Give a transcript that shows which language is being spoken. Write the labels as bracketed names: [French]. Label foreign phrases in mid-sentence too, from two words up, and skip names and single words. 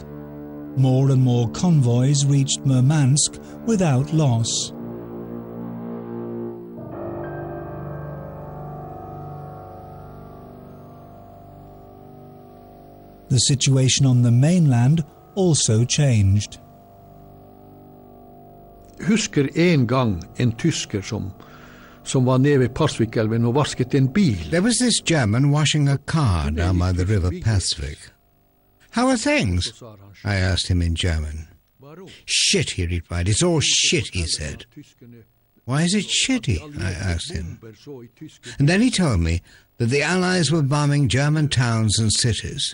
[English] More and more convoys reached Murmansk without loss. The situation on the mainland also changed. [Norwegian] Husker en gang en tysker som var nede ved Pasvikelven og vasket en bil. [English] There was this German washing a car down by the river Pasvik. "How are things?" I asked him in German. "Shit," he replied. "It's all shit," he said. "Why is it shitty?" I asked him. And then he told me that the Allies were bombing German towns and cities.